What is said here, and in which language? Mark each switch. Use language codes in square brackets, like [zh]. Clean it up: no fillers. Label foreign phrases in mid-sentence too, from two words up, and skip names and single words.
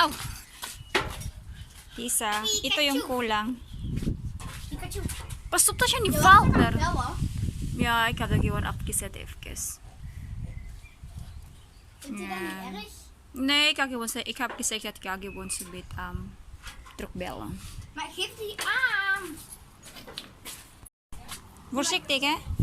[tl] Aw! Isa. Ito yung kulang. Pikachu. Pasok na siya ni Walter. [nl] Wel hoor. Ja, ik heb dat gewoon afgezet even. Vindt u dat niet erg? Nee, ik heb gezegd dat ik ga gewoon zo bit terugbellen. Maar geef die aan. Voorzichtig, hè?